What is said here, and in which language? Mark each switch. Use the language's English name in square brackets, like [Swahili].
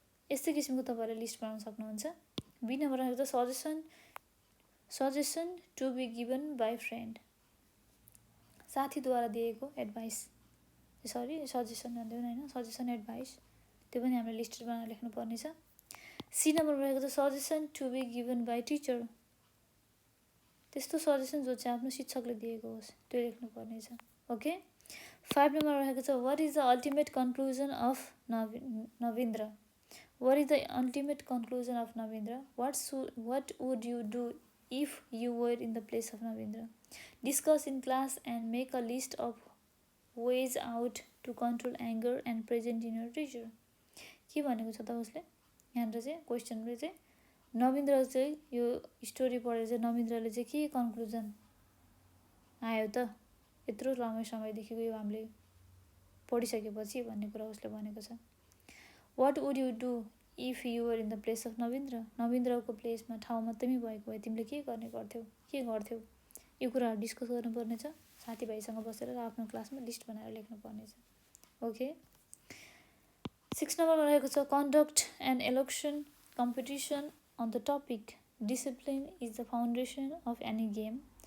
[Nepali] यस्तै किसिमको तपाईँहरूले लिस्ट बनाउन सक्नुहुन्छ. बी नम्बर रहेको छ [English] suggestion to be given by friend [Nepali] साथीद्वारा दिएको एडभाइस सजेसन भन्दैन हैन सजेसन एडभाइस त्यो पनि हामीले लिस्ट बनाएर लेख्नु पर्ने छ. सी नम्बर रहेको छ [English] Suggestion to be given by teacher. [Nepali] त्यस्तो सजेसन जो चाहिँ आफ्नो शिक्षकले दिएको होस् त्यो लेख्नु पर्ने छ. [English] okay [Nepali] 5 नम्बर रहेको छ [English] What is the ultimate conclusion of Navindra. What is the ultimate conclusion of Navindra? What would you do if you were in the place of Navindra? Discuss in class and make a list of ways out to control anger and present in your teacher. [Nepali] के भनेको छ त उसले यहाँनिर चाहिँ क्वेसनले चाहिँ नवीन्द्र चाहिँ यो स्टोरी पढेर चाहिँ नवीन्द्रले चाहिँ के कन्क्लुजन आयो त यत्रो लामो समयदेखिको यो हामीले पढिसकेपछि भन्ने कुरा उसले भनेको छ. [English] What would you do if you were in the place of Navindra. [Nepali] नवीन्द्रको प्लेसमा ठाउँमा तिमी भएको भए तिमीले के गर्थ्यौ यो कुराहरू डिस्कस गर्नुपर्ने छ साथीभाइसँग बसेर र आफ्नो क्लासमा लिस्ट बनाएर लेख्नु पर्ने छ. [English] okay [Nepali] 6 नम्बरमा रहेको छ [English] Conduct an election competition on the topic discipline is the foundation of any game.